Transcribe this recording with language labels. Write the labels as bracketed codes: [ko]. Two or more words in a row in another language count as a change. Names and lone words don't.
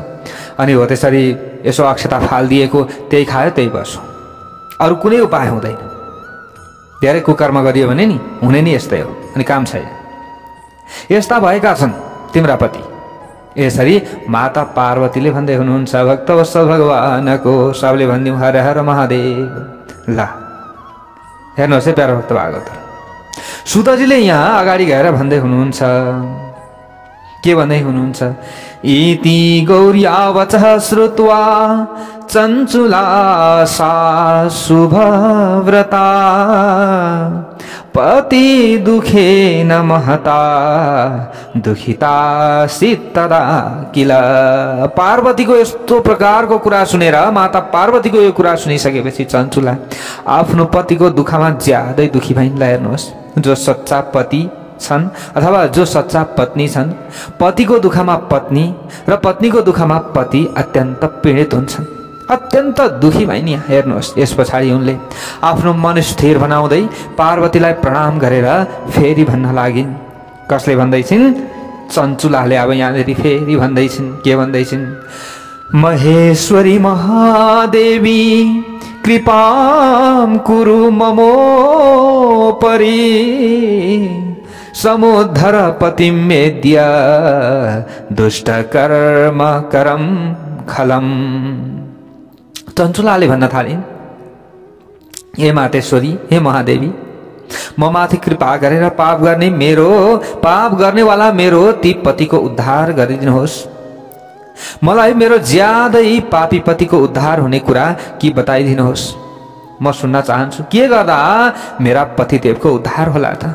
[ne] अनि हो त्यसरी यसो अक्षता फालिदिएको त्यही खायो त्यही बस्यो, अरू कुनै उपाय हुँदैन। धेरै कुकर्म गरियो भने नि हुने नि यस्तै हो, अनि काम छैन। यस्ता भएका छन् तिम्रा पति। यसरी माता पार्वतीले भन्दै हुनुहुन्छ भक्तवत्सल भगवानको सबले भनिदिउँ हर हर महादेव। ल हेर्नुहोस् है प्यारो भक्त भागवत, सुतजीले यहाँ अगाडि गएर भन्दै हुनुहुन्छ, के भन्दै हुनुहुन्छ? [sa] इति गौर्या वचः श्रुत्वा चञ्चुला सा शुभव्रता पति दुखेन महता दुखिता सित्तदा किल। [ne] पार्वतीको यस्तो प्रकारको कुरा सुनेर माता पार्वतीको यो कुरा सुनिसकेपछि चञ्चुला आफ्नो पतिको दुःखमा ज्यादै दुखी भइन्। हेर्नुहोस्, जो सच्चा पति छन् अथवा जो सच्चा पत्नी छन्, पतिको दुःखमा पत्नी र पत्नीको दुःखमा पति अत्यन्त पीडित हुन्छन्, अत्यन्त दुखी भइन्। हेर्नुहोस्, यस पछाडि उनले आफ्नो मन स्थिर बनाउँदै पार्वतीलाई प्रणाम गरेर फेरि भन्न लागिन्। कसले भन्दैछिन्? चञ्चुलाले अब यहाँनिर फेरि भन्दैछिन्। के भन्दैछिन्? [sa] महेश्वरी महादेवी कृपां कुरु ममोपरि समुद्धर पतिं मेद्य दुष्ट कर्म करम खलम। [ne] चञ्चुलाले भन्न थालिन्, हे मातेश्वरी, हे महादेवी, म माथि कृपा गरेर पाप गर्नेवाला मेरो ती पतिको उद्धार गरिदिनुहोस्। मलाई मेरो ज्यादै पापी पतिको उद्धार हुने कुरा कि बताइदिनुहोस्। म सुन्न चाहन्छु, के गर्दा मेरा पतिदेवको उद्धार होला त?